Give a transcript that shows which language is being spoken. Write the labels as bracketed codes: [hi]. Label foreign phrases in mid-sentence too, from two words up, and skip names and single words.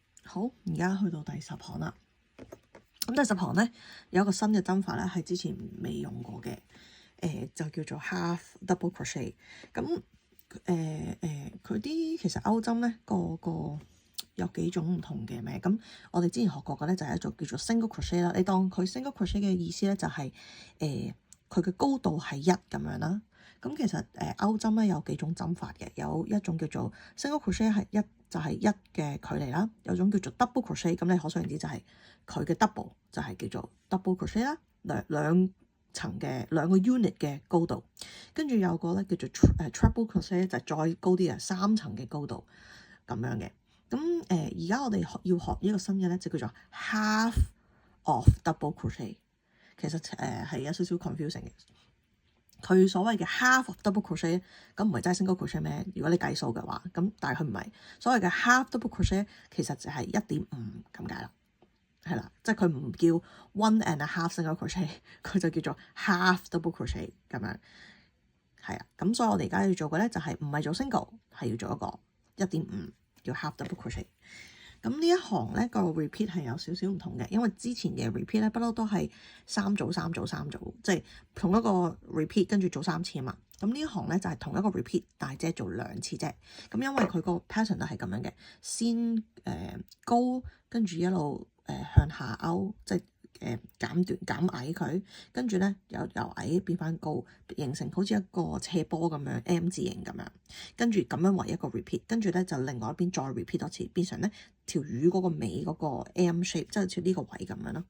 [yue] 好，而家去到第10行啦。咁第10行咧有一個新嘅針法咧，係之前未用過嘅，就叫做 [en] half double crochet。 [yue] 咁佢啲其實歐針咧個有幾種唔同嘅咩？咁我哋之前學過嘅咧就係一種叫做 [en] single crochet [yue] 啦。你當佢 [en] single crochet [yue] 嘅意思咧就係佢嘅高度係1咁樣啦。咁其實歐針咧有幾種針法嘅，有一種叫做 [en] single crochet [yue] 係就係1嘅距離啦，有種叫做 [en] double crochet， [yue] 咁你可想而知就係佢嘅 double 就係叫做 [en] double crochet [yue] 啦，兩層嘅2個 unit 嘅高度，跟住有個咧叫做 [en] treble crochet [yue] 就係再高啲啊，3層嘅高度咁樣嘅。咁而家我哋要學呢個新嘅咧就叫做 [en] half of double crochet， [yue] 其實係有少少 confusing 嘅。佢所謂嘅 [en] half of double crochet [yue] 咁唔係真係 [en] single crochet [yue] 咩？如果你計數嘅話，咁但係佢唔係所謂嘅 [en] half double crochet， [yue] 其實就係 1.5 咁解啦，係啦，即係佢唔叫 [en] one and a half single crochet， [yue] 佢就叫做 [en] half double crochet [yue] 咁樣，係啊。咁所以我哋而家要做嘅咧就係唔係做 single， 係要做一個 1.5 叫 [en] half double crochet。 [yue] 咁呢一行咧個 repeat 係有少少唔同嘅，因為之前嘅 repeat 咧不嬲都係3組3組3組，即係同一個 repeat 跟住做3次啊嘛。咁呢一行咧就係同一個 repeat， 但係只係做2次啫。咁因為佢個 pattern 都係咁樣嘅，先高跟住一路向下勾，即係減矮佢，跟住咧由矮變翻高，形成好似一個斜坡咁樣 M 字形咁樣，跟住咁樣為一個 repeat， 跟住咧就另外一邊再 repeat 多次，變成咧條魚嗰個尾嗰個 [en] M shape， [yue] 即係好似呢個位咁樣咯。